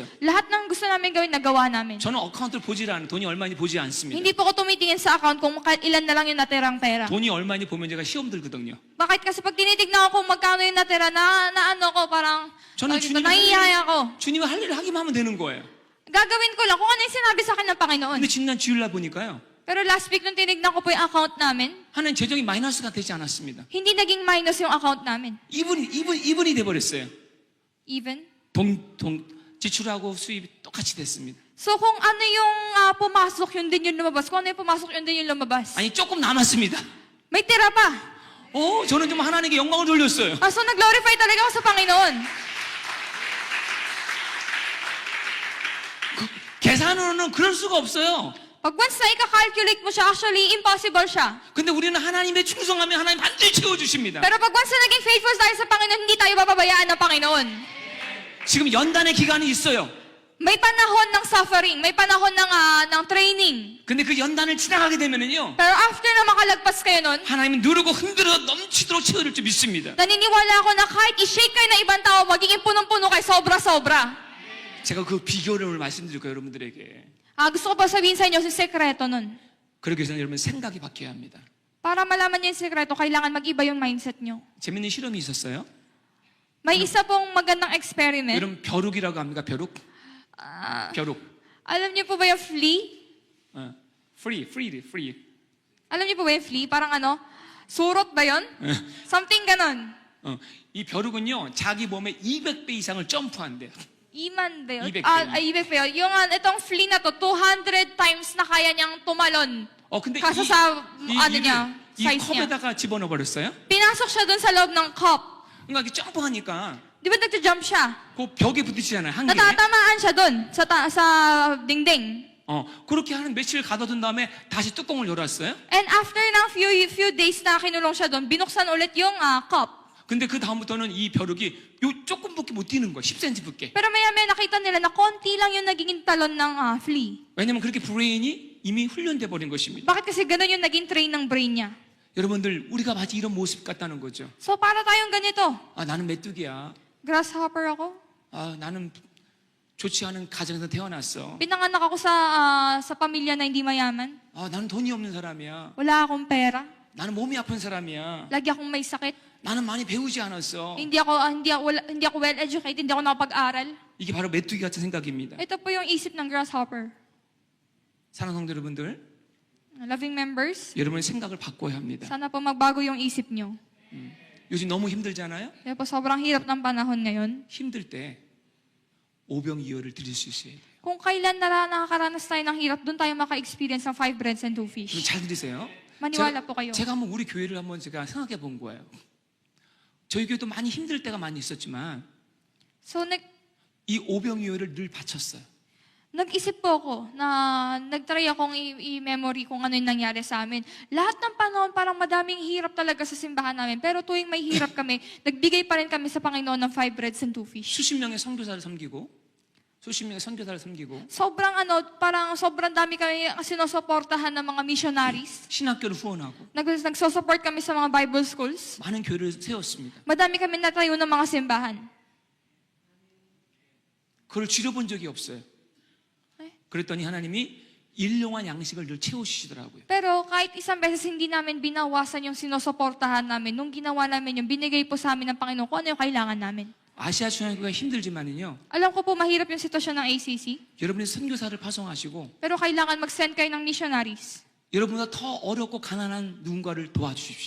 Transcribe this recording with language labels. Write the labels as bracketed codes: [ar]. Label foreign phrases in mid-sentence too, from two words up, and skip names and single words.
[tl] Lahat ng gusto namin gawin, nagawa namin. [ko] 저는 어카운트를 보질 않아요. 돈이 얼마인지 보지 않습니다. [tl] Hindi po ako tumitingin sa account kung ilan na lang yung natirang pera. [ko] 돈이 얼마인지 보면 제가 시험 들거든요. [tl] Bakit? Kasi pag tinitignan ko kung magkano yung natira, na ano ko, parang [ko] 저는 [tl] nahihiya ako. [ko] 주님이 할 일을 하기만 하면 되는 거예요. [tl] Gagawin ko lang kung ano yung sinabi sa akin ng Panginoon. [ko] 근데 지난 주일날 보니까요. [tl] Pero [en] last week [tl] nung tinignan ko po yung account namin, [ko] 하나님 재정이 마이너스가 되지 않았습니다. [tl] hindi naging minus yung account 나min. [ko] 이분이 돼버렸어요. Even? 지출하고 수입이 똑같이 됐습니다. [tl] So kung ano yung pumasok, yun din yung lumabas. Kung ano yung pumasok, yun din yung lumabas. [ko] 아니 조금 남았습니다. [tl] May tira pa. [ko] 저는 좀 하나님께 영광을 돌렸어요. [tl] So nag-glorify talaga ako sa Panginoon. [ko] 계산으로는 그럴 수가 없어요. [tl] Pag once na ika-calculate mo siya, [en] actually, impossible [tl] siya. [ko] 근데 우리는 하나님의 충성하면 하나님 반드시 채워주십니다. [tl] Pero pag once na naging faithful tayo sa Panginoon, hindi tayo bababayaan ng Panginoon. [ko] 지금 연단의 기간이 있어요. [tl] May panahon ng suffering, may panahon ng training. [ko] 근데 그 연단을 지나가게 되면은요, [tl] Pero after na makalagpas kayo nun, [ko] 하나님은 누르고 흔들어 넘치도록 채워줄 줄 믿습니다. [tl] naniniwala ako na kahit i-shake kayo ng ibang tao, magiging punong-puno kayo, sobra-sobra. [ko] 제가 그 비결을 오늘 말씀드릴 거예요, 여러분들에게. [tl] Gusto ko pa sabihin sa inyo si sekreto nun. [ko] 그러기 위해서는 여러분 생각이 바뀌어야 합니다. [tl] Para malaman niyo yung sekreto, kailangan mag-iba yung mindset niyo. [ko] 재밌는 실험이 있었어요. [tl] May isa pong magandang experiment. [ko] 여러분 벼룩이라고 합니까? 벼룩? 벼룩. [tl] Alam niyo po ba yung flea? free. Alam niyo po ba yung flea? Parang surot ba yun? Something ganon. [ko] 이 벼룩은요, 자기 몸의 200배 이상을 점프한대요. [tl] Iman ba yun? 200 200 ba yun? Yung itong flea na to, 200 times na kaya niyang tumalon. [ko] 근데 [tl] Kaso sa, niya, [ko] 이 [tl] size niya. [ko] 컵에다가 집어넣어 버렸어요. [tl] Pinasok siya dun sa loob ng cup. [ko] 그러니까 이렇게 점프하니까 [tl] Di ba nagja-jump siya? [ko] 그 벽에 부딪히잖아요, 한 개. [tl] Natatamaan siya dun sa dingding. [ko] 그렇게 한 며칠 가둬둔 다음에 다시 뚜껑을 열었어요. [en] And after [tl] ng [en] few days [tl] na kinulong siya dun, binuksan ulit yung cup. [ko] 근데 그 다음부터는 이 벼룩이 요 조금밖에 못 뛰는 거야, 10cm밖에. [tl] Pero maya-maya nakita nila na konti lang yung naging talon ng flea. [ko] 왜냐면 그렇게 브레인이 이미 훈련돼 버린 것입니다. [tl] Bakit kasi ganun yung naging train ng brain niya? [ko] 여러분들 우리가 마치 이런 모습 같다는 거죠. [tl] So para tayong ganito. [ko] 아, 나는 메뚜기야. [tl] Grasshopper ako. [ko] 아, 나는 좋지 않은 가정에서 태어났어. [tl] Pinanganak ako sa pamilya na hindi mayaman. [ko] 아, 나는 돈이 없는 사람이야. [tl] Wala akong pera. [ko] 나는 몸이 아픈 사람이야. [tl] Lagi akong may sakit. [ko] 나는 많이 배우지 않았어. [tl] Hindi ako [en] well educated, [tl] hindi ako nakapag-aral. [ko] 이게 바로 메뚜기 같은 생각입니다. [tl] Ito po yung isip ng grasshopper. [ko] 사랑하는 성도 여러분들, [en] Loving members, [ko] 여러분의 생각을 바꿔야 합니다. [tl] sana po magbago yung isip nyo. [ko] 요즘 너무 힘들잖아요. [tl] Kaya po sobrang hirap ng panahon ngayon. [ko] 힘들 때 오병이어를 드릴 수 있어야 돼요. [tl] Kung kailan nakakaranas tayo ng hirap, doon tayo maka-experience ng [en] 5 breads and 2 [ko] 그럼 [tl] fish. [ko] 잘 들으세요. [tl] Maniwala po kayo. [ko] 제가 한번 우리 교회를 한번 제가 생각해 본 거예요. 저희 교회도 많이 힘들 때가 많이 있었지만 So, 이 오병이어를 늘 바쳤어요. [tl] nag-isip po ako na nag-try akong i-memory kung ano yung nangyari sa amin. Lahat ng panahon parang madaming hirap talaga sa simbahan namin. Pero tuwing may hirap kami, nagbigay pa rin kami sa Panginoon ng [en] 5 breads and 2 fish. [ko] 수십 명의 선교사를 섬기고 [tl] Parang sobrang dami kami sinusuportahan ng mga missionaries. [ko] 신학교를 후원하고 [tl] Nagsusupport kami sa mga [en] Bible schools. [ko] 많은 교회를 세웠습니다. [tl] Madami kami natayo ng mga simbahan. [ko] 그걸 줄여본 적이 없어요. 네. 그랬더니 하나님이 일용할 양식을 늘 채워주시더라고요. [tl] Pero kahit isang beses hindi namin binawasan yung sinusuportahan namin, nung ginawa namin yung binigay po sa amin ng Panginoon kung ano yung kailangan namin. [ko] 아시아 중앙교회가 힘들지만은요. [tl] Alam ko po mahirap yung sitwasyon ng ACC, [ko] 여러분이 선교사를 파송하시고 [tl] pero kailangan mag-send kayo ng missionaries. [ko] 여러분보다 더 어렵고 가난한 누군가를 도와주십시오.